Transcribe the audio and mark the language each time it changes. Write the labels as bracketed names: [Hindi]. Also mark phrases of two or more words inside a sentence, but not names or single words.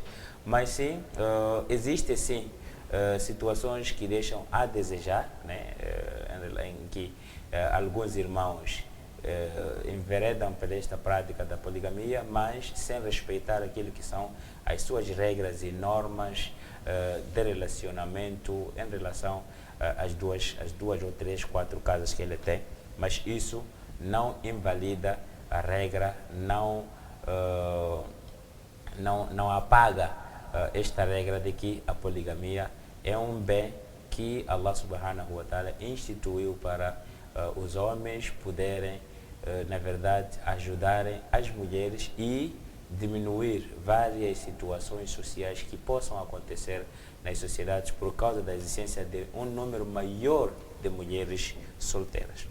[Portuguese] Mas sim, existem sim situações que deixam a desejar, né, em que alguns irmãos enveredam por esta prática da poligamia, mas sem respeitar aquilo que são as suas regras e normas de relacionamento em relação às duas ou três, 4 casas que ele tem. Mas isso não invalida a regra, não apaga esta regra de que a poligamia é um bem que [Arabic] الله سبحانه وتعالى [Portuguese] instituiu para os homens poderem, na verdade, ajudarem as mulheres e diminuir várias situações sociais que possam acontecer nas sociedades por causa da existência de um número maior de mulheres solteiras.